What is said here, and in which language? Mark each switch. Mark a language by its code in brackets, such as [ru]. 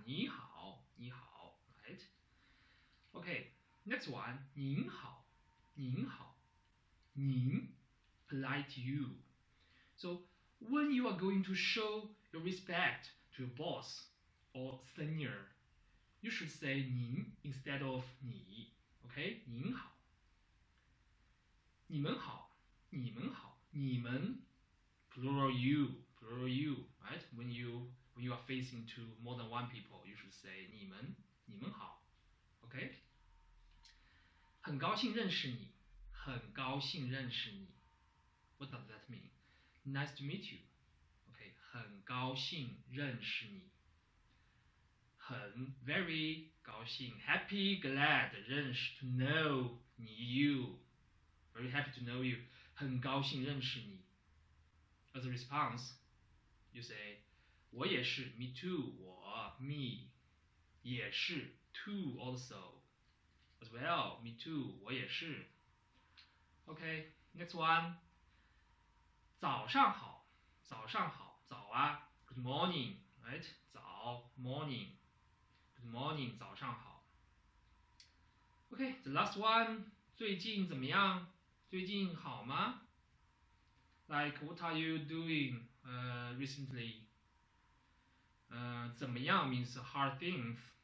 [zh] 你好, 你好, [en] right? Okay, next one, [zh] 您好, 您好, [en] 您, polite you. So when you are going to show your respect to your boss or senior, you should say 您 instead of 你. [zh] Okay, 您好. 你们好, 你们好, 你们, [en] plural you, right? When you are facing to more than one people, you should say 你们, [zh] 你们好. [en] Okay? [zh] 很高兴认识你，很高兴认识你。 [en] What does that mean? Nice to meet you. [zh] Okay, 很高兴认识你。 [en] 很 very 高兴 happy glad 认识 to know 你 you very happy to know you [zh] 很高兴认识你。 [en] As a response, you say [zh] 我也是 [en] me too 我 me 也是 too also as well me too 我也是。 Okay, next one. [zh] 早上好，早上好，早啊 ， [en] Good morning, right? [zh] 早 morning, Good morning, 早上好。 [en] Okay, the last one. [zh] 最近怎么样？最近好吗？ [en] Like what are you doing recently? 怎么样 means hard things.